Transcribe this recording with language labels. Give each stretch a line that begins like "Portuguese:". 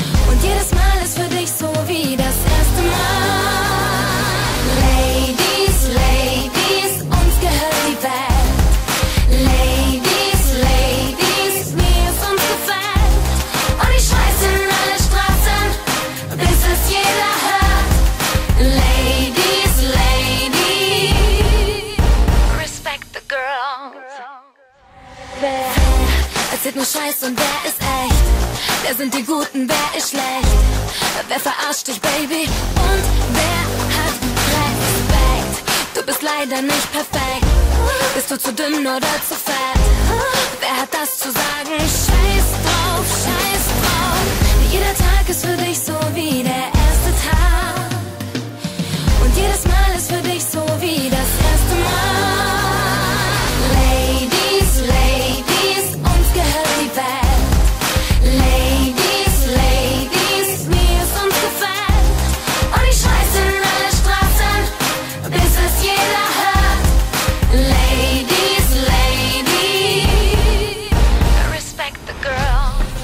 German: Und jedes Mal ist für dich so wie das erste Mal.
English: Ladies, Ladies,
German: uns gehört die Welt.
English: Ladies, Ladies,
German: wie es uns gefällt. Und ich scheiß in alle Straßen, bis es jeder hört.
English: Ladies, Ladies, respect the girls.
German: Wer erzählt nur Scheiß und wer ist echt? Wer sind die Guten, wer ist schlecht? Wer verarscht dich, Baby? Und wer hat Respekt? Du bist leider nicht perfekt. Bist du zu dünn oder zu fett? Wer hat das zu sagen? Scheiß drauf, scheiß drauf. Jeder Tag ist für dich so wie der erste Tag. Und jedes Mal ist für dich so wie das erste Mal.
English: Ladies, Ladies,
German: uns gehört die Welt.
English: Ladies, Ladies,
German: wie es uns gefällt. Und ich scheiß in alle Straßen, bis es jeder hört.
English: Ladies, Ladies, respect the girl.